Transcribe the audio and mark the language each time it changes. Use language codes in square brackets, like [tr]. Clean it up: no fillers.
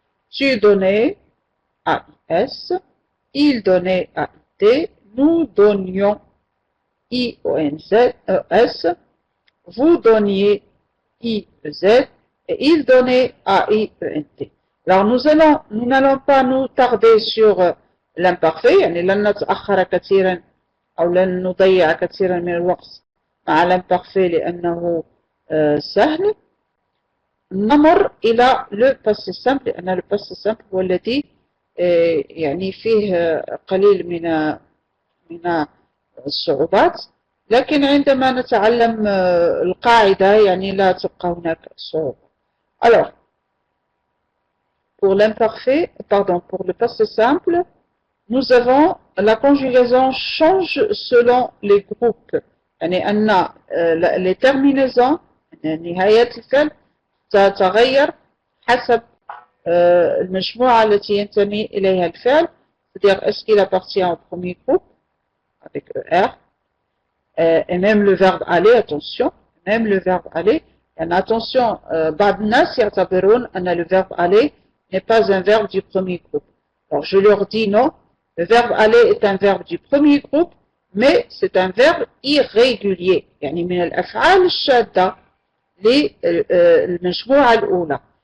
[fr] Tu donnais, AIS. Il donnait, AIT. Nous donnions, IONS. Vous donniez, IEZ. Et il donnait, AIENT. Alors nous n'allons pas nous tarder sur l'imparfait. [ar] يعني لن نتأخر كثيرا أو لن نضيع كثيرا من الوقت مع الامparfait لأنه سهل. نمر إلى le passé simple لأن le passé simple هو الذي يعني فيه قليل من الصعوبات، لكن عندما نتعلم القاعدة يعني لا تبقى هناك صعوبة. [fr] Alors, pour l'imparfait, pardon, pour le passé simple, nous avons la conjugaison change selon les groupes. [ar] يعني أن les terminaisons نهاية الفعل تتغير حسب المجموعة التي ينتمي إليها الفعل. [fr] C'est-à-dire, est-ce qu'il appartient au premier groupe avec ER, et même le verbe aller, attention, même le verbe aller. Attention, [ar] بعض الناس يعتبرون أن [fr] le verbe aller n'est pas un verbe du premier groupe. Alors je leur dis non, le verbe aller est un verbe du premier groupe, mais c'est un verbe irrégulier. [ar] يعني من الأفعال الشاذة للمجموعة الأولى.